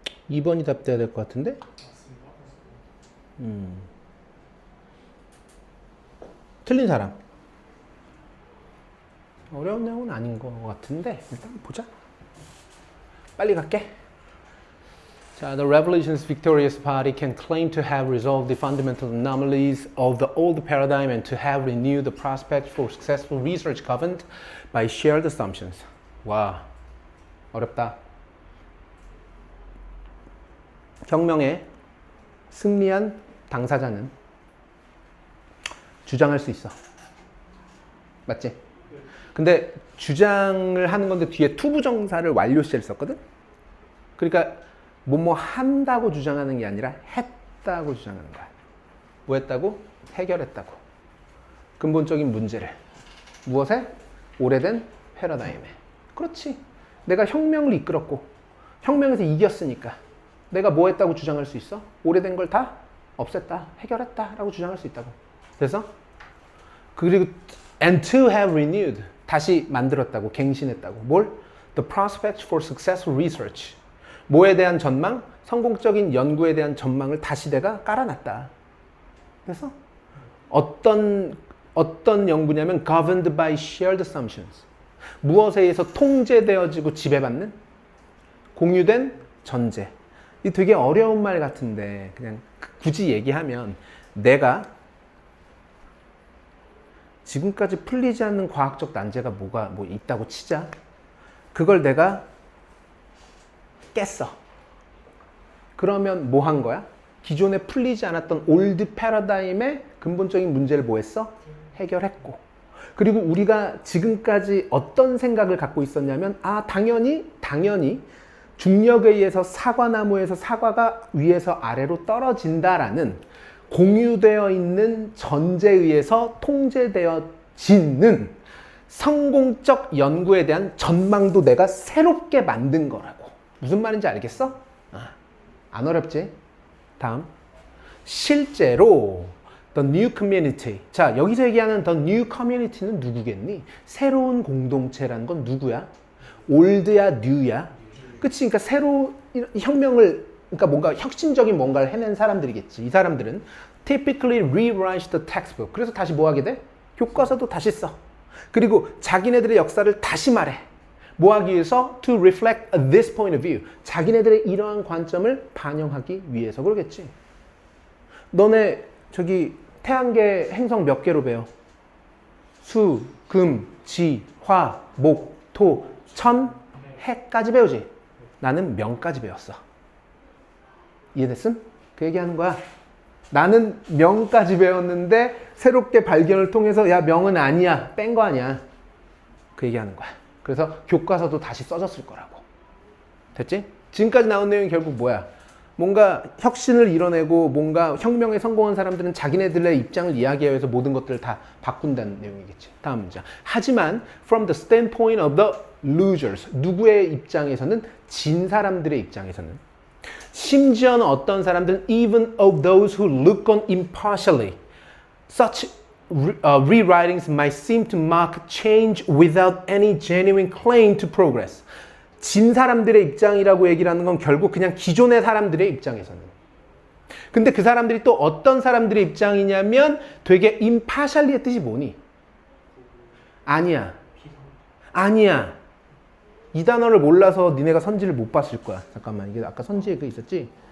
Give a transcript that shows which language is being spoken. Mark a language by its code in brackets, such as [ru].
[ko] 2번이 답돼야 될 것 같은데? 틀린 사람. 어려운 내용은 아닌 것 같은데 일단 보자. 빨리 갈게. [en] 자, the revolution's victorious party can claim to have resolved the fundamental anomalies of the old paradigm and to have renewed the prospect for successful research governed by shared assumptions. [ko] 와, 어렵다. 혁명에 승리한 당사자는 주장할 수 있어. 맞지? 근데 주장을 하는 건데 뒤에 투부정사를 완료시를 썼거든? 그러니까 뭐뭐 한다고 주장하는 게 아니라 했다고 주장하는 거야. 뭐 했다고? 해결했다고. 근본적인 문제를. 무엇에? 오래된 패러다임에. 그렇지. 내가 혁명을 이끌었고 혁명에서 이겼으니까 내가 뭐 했다고 주장할 수 있어? 오래된 걸 다 없앴다, 해결했다 라고 주장할 수 있다고. 그래서 그리고 [en] and to have renewed [ko] 다시 만들었다고, 갱신했다고. 뭘? [en] The prospects for successful research. [ko] 뭐에 대한 전망? 성공적인 연구에 대한 전망을 다시 내가 깔아놨다. 그래서 어떤 연구냐면 [en] governed by shared assumptions. [ko] 무엇에 의해서 통제되어지고 지배받는 공유된 전제. 이 되게 어려운 말 같은데 그냥 굳이 얘기하면 내가 지금까지 풀리지 않는 과학적 난제가 뭐 있다고 치자. 그걸 내가 깼어. 그러면 뭐 한 거야? 기존에 풀리지 않았던 올드 패러다임의 근본적인 문제를 뭐 했어? 해결했고. 그리고 우리가 지금까지 어떤 생각을 갖고 있었냐면 당연히 중력에 의해서 사과나무에서 사과가 위에서 아래로 떨어진다라는 공유되어 있는 전제에 의해서 통제되어지는 성공적 연구에 대한 전망도 내가 새롭게 만든 거라고. 무슨 말인지 알겠어? 안 어렵지? 다음. 실제로 [en] The New Community. [ko] 자, 여기서 얘기하는 The New Community는 누구겠니? 새로운 공동체라는 건 누구야? 올드야, 뉴야? 그치? 그러니까 새로 혁명을, 그러니까 뭔가 혁신적인 뭔가를 해낸 사람들이겠지. 이 사람들은 [en] typically rewrite the textbook. [ko] 그래서 다시 뭐 하게 돼? 교과서도 다시 써. 그리고 자기네들의 역사를 다시 말해. 뭐 하기 위해서? [en] To reflect this point of view. [ko] 자기네들의 이러한 관점을 반영하기 위해서 그러겠지. 너네 저기 태양계 행성 몇 개로 배워? 수, 금, 지, 화, 목, 토, 천, 해까지 배우지. 나는 명까지 배웠어. 이해됐음? 그 얘기하는 거야. 나는 명까지 배웠는데 새롭게 발견을 통해서 야, 명은 아니야. 뺀 거 아니야. 그 얘기하는 거야. 그래서 교과서도 다시 써졌을 거라고. 됐지? 지금까지 나온 내용이 결국 뭐야? 뭔가 혁신을 이뤄내고 뭔가 혁명에 성공한 사람들은 자기네들의 입장을 이야기하기 위해서 모든 것들을 다 바꾼다는 내용이겠지. 다음 문장. 하지만 [en] from the standpoint of the losers. [ko] 누구의 입장에서는? 진 사람들의 입장에서는. 심지어는 어떤 사람들은 [en] even of those who look on impartially. Such rewritings might seem to mark change without any genuine claim to progress. [ko] 진 사람들의 입장이라고 얘기를 하는 건 결국 그냥 기존의 사람들의 입장에서는. 근데 그 사람들이 또 어떤 사람들의 입장이냐면 되게 impartially의 뜻이 뭐니? 아니야. 이 단어를 몰라서 니네가 선지를 못 봤을 거야. 잠깐만, 이게 아까 선지에 그 있었지?